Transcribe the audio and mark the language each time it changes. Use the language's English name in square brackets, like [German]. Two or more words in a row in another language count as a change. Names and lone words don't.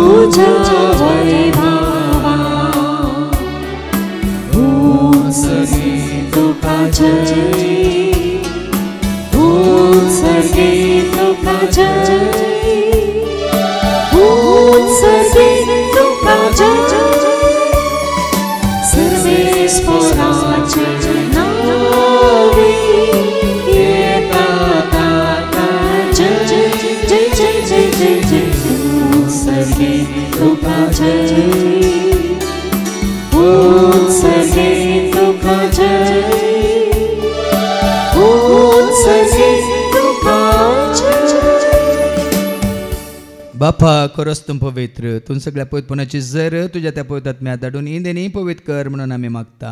[Konkani] तुझा वैभवा उत्सर्गे तुका जय उत्सर्गे तुका जय उत्सर्गे तुका जय सर्वेस्पराचे नावे येतात आता जय जय जय जय जय जय उत्सर्गे तुका जय उत्सर्गे तुका जय उत्सर्गे तुका जय. बापा खरोच तूं पवित्र तूं सगळ्या पवित्रपणाची जर तुज्या त्या पवित्र आत्म्या धाडून इंदेनी पवित्र कर म्हणून आमी मागता.